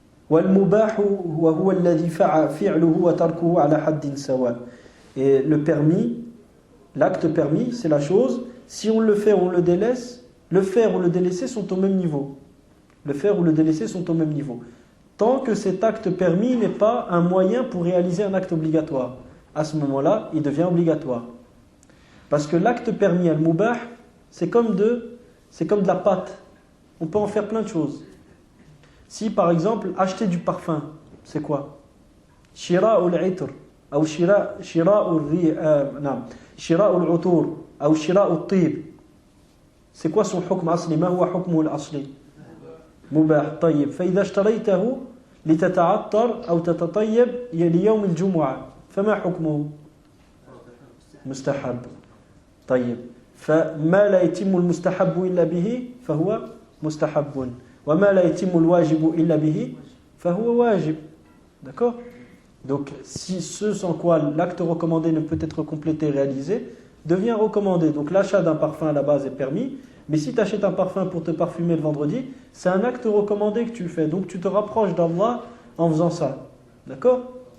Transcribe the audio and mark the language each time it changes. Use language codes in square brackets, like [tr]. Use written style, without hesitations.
[ar] والمباح وهو الذي فعله وتركه على حد سواء. [fr] Et le permis, l'acte permis, c'est la chose, si on le fait ou on le délaisse, le faire ou le délaisser sont au même niveau. Le faire ou le délaisser sont au même niveau. Tant que cet acte permis n'est pas un moyen pour réaliser un acte obligatoire. À ce moment-là, il devient obligatoire. Parce que l'acte permis, al-mubah, c'est comme de la pâte. On peut en faire plein de choses. Si par exemple, acheter du parfum, c'est quoi? [ar] Shira'ul itr, ou shira'ul utur, ou shira'ul tib. [fr] C'est quoi son hukm asli? [ar] Ma huwa hukmuhu al-asli? Mubah, tayyib. فإذا اشتريته لتتعطر أو تتطيب ليوم الجمعة فما حكمه؟ مستحب. طيب. فما لا يتم المستحب إلا به فهو مستحب. وما لا يتم الواجب إلا به فهو واجب. [fr] D'accord? Donc, si ce sans quoi l'acte recommandé ne peut être complété, réalisé, devient recommandé. Donc, l'achat d'un parfum à la base est permis. Mais si tu achètes un parfum pour te parfumer le vendredi, c'est un acte recommandé que tu fais. Donc, tu te rapproches d'Allah en faisant ça. D'accord?